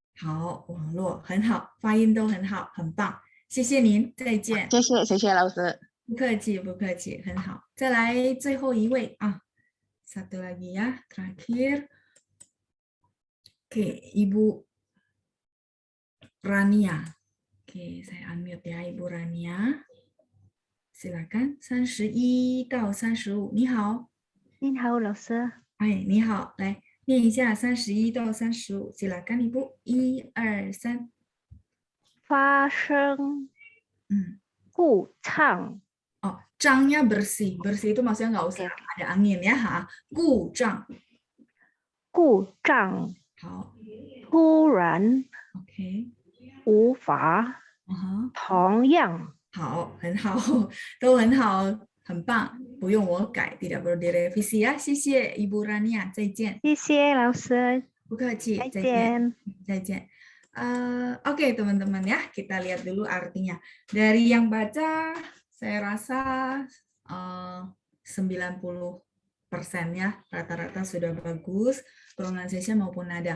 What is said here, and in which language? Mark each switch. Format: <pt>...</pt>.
<zh>好，网络很好，发音都很好，很棒，谢谢您，再见。谢谢老师。不客气，不客气，很好。再来最后一位啊，</zh> <id>satu lagi ya, terakhir. Oke, Ibu Rania. Oke, saya unmute ya, Ibu Rania. Silakan, 31到35.</id> <zh>你好。你好，老师。哎，你好，来念一下31到35。</zh> <id>Silakan Ibu. 1, 2, 3.</id> <zh>发生故障。</zh> <id>Zhangnya bersih. Bersih itu maksudnya nggak usah ada angin ya.</id> <zh>Guzhang. 故障。好。突然。 OK。无法。同样。好，很好，都很好，很棒，不用我改，</zh> <id>tidak perlu direvisi ya.</id> <zh>谢谢 Ibu Rania， 再见。谢谢老师。不客气，再见。</zh> <id>再见。Oke teman-teman ya, kita lihat dulu artinya. Dari yang baca, saya rasa 90% ya, rata-rata sudah bagus, pronunciation maupun nada.</id>